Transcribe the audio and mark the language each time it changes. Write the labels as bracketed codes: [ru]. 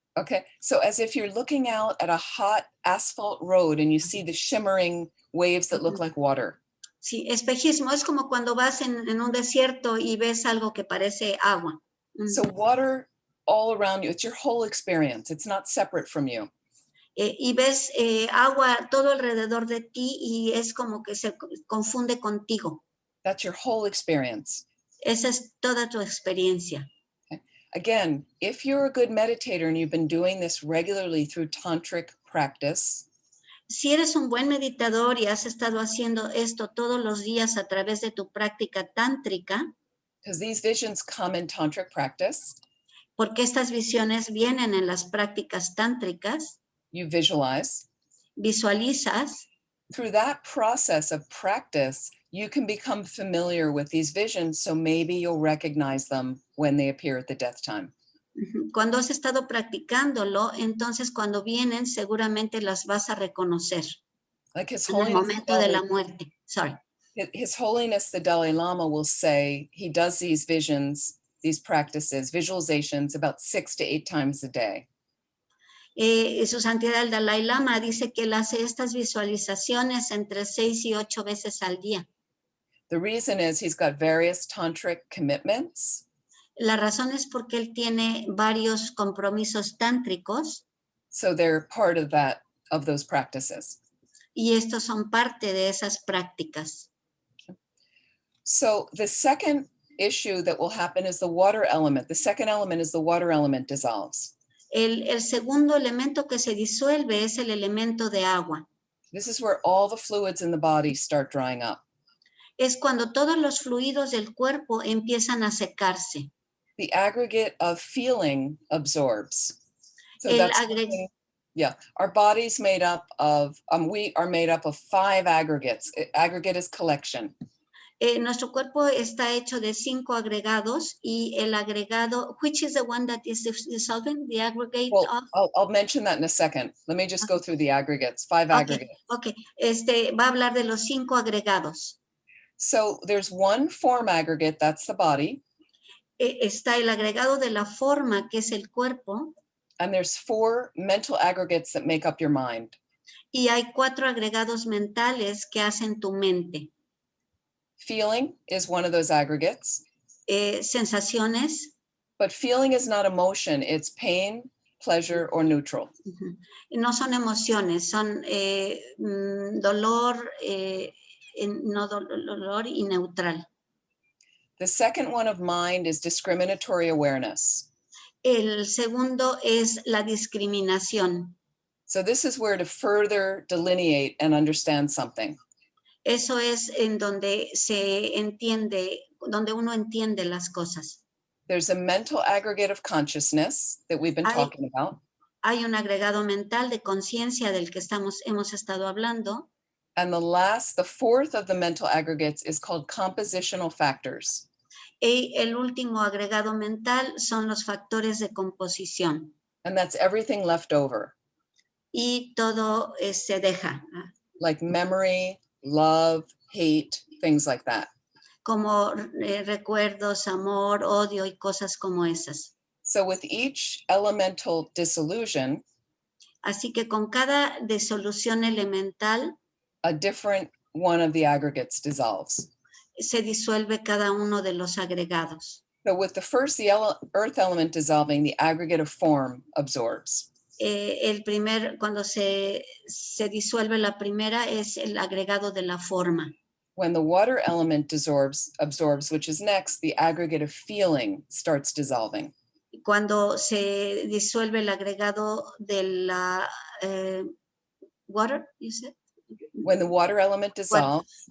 [en] Okay, so as if you're looking out at a hot asphalt road and you see the shimmering waves that look like water. [es] Sí, espejismo es como cuando vas en un desierto y ves algo que parece agua. [en] So water all around you, it's your whole experience. It's not separate from you. [es] Y ves agua todo alrededor de ti y es como que se confunde contigo. [en] That's your whole experience. [es] Esa es toda tu experiencia. [en] Again, if you're a good meditator and you've been doing this regularly through tantric practice, [es] si eres un buen meditador y has estado haciendo esto todos los días a través de tu práctica tántrica, [en] because these visions come in tantric practice, [es] porque estas visiones vienen en las prácticas tántricas, [en] you visualize. [es] Visualizas. [en] Through that process of practice, you can become familiar with these visions, so maybe you'll recognize them when they appear at the death time. [es] Cuando has estado practicándolo, entonces cuando vienen seguramente las vas a reconocer. [en] Like His [es] en el [en] Holiness, [es] momento de la muerte. [en] Sorry. His Holiness the Dalai Lama will say he does these visions, these practices, visualizations about 6 to 8 times a day. [es] Su Santidad el Dalai Lama dice que él hace estas visualizaciones entre 6 y 8 veces al día. [en] The reason is he's got various tantric commitments. [es] La razón es porque él tiene varios compromisos tántricos. [en] So they're part of that, of those practices. [es] Y estos son parte de esas prácticas. [en] So the second issue that will happen is the water element. The second element is the water element dissolves. [es] El segundo elemento que se disuelve es el elemento de agua. [en] This is where all the fluids in the body start drying up. [es] Es cuando todos los fluidos del cuerpo empiezan a secarse. [en] The aggregate of feeling absorbs. So our body's made up of, we are made up of 5 aggregates. Aggregate is collection. [es] Nuestro cuerpo está hecho de 5 agregados y el agregado, [en] which is the one that is dissolving, the aggregate of? I'll mention that in a second. Let me just go through the aggregates, 5 aggregates. [es] Okay, va a hablar de los 5 agregados. [en] So there's one form aggregate, that's the body. [es] Está el agregado de la forma, que es el cuerpo. [en] And there's 4 mental aggregates that make up your mind. [es] Y hay 4 agregados mentales que hacen tu mente. [en] Feeling is one of those aggregates. [es] Sensaciones. [en] But feeling is not emotion, it's pain, pleasure, or neutral. [es] No son emociones, son dolor, no dolor y neutral. [en] The second one of mind is discriminatory awareness. [es] El segundo es la discriminación. [en] So this is where to further delineate and understand something. [es] Eso es en donde se entiende, donde uno entiende las cosas. [en] There's a mental aggregate of consciousness that we've been talking about. [es] Hay un agregado mental de conciencia del que hemos estado hablando. [en] And the fourth of the mental aggregates is called compositional factors. [es] Y el último agregado mental son los factores de composición. [en] And that's everything left over. [es] Y todo se deja. [en] Like memory, love, hate, things like that. [es] Como recuerdos, amor, odio y cosas como esas. [en] So with each elemental dissolution, [es] así que con cada disolución elemental, [en] a different one of the aggregates dissolves. [es] Se disuelve cada uno de los agregados. [en] So with the first, the earth element dissolving, the aggregate of form absorbs. [es] Cuando se disuelve la primera es el agregado de la forma. [en] When the water element absorbs, which is next, the aggregate of feeling starts dissolving. [es] Cuando se disuelve el agregado de la [en] water, you said? When the water element dissolves,